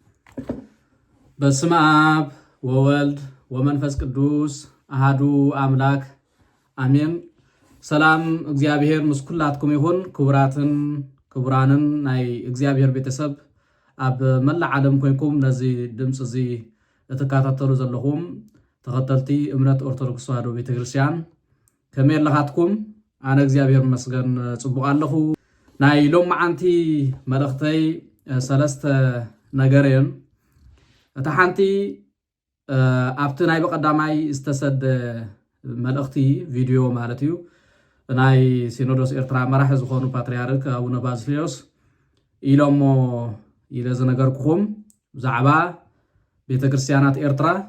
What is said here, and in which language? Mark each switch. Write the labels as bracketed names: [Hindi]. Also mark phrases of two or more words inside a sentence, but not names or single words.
[Geez] በስመ አብ ወወልድ ወመንፈስ ቅዱስ አሃዱ አምላክ አሜን። [Tigrinya] ሰላም እግዚአብሔር ምስኩላትኩም ይሁን። ክቡራትን ክቡራንን ናይ እግዚአብሔር ቤተሰብ ኣብ መላእ ዓለም ኮይንኩም ነዚ ድምፂ እዚ እትከታተሉ ዘለኹም ተኸተልቲ እምነት ኦርቶዶክስ ተዋህዶ ቤተክርስቲያን ከመይ ኣለኻትኩም? ኣነ እግዚአብሔር መስገን ጽቡቕ ኣለኹ። ናይ ሎማዓንቲ መልእኽተይ ሰለስተ ነገር እዮም። እታ ሓንቲ ኣብቲ ናይ በቀዳማይ ዝተሰደ መልእኽቲ ቪድዮ ማለት እዩ ናይ ሲኖዶስ ኤርትራ መራሒ ዝኾኑ ፓትርያርክ ኣቡነ ባስልዮስ ኢሎሞ ኢለ ዝነገርኩኹም ብዛዕባ ቤተክርስቲያናት ኤርትራ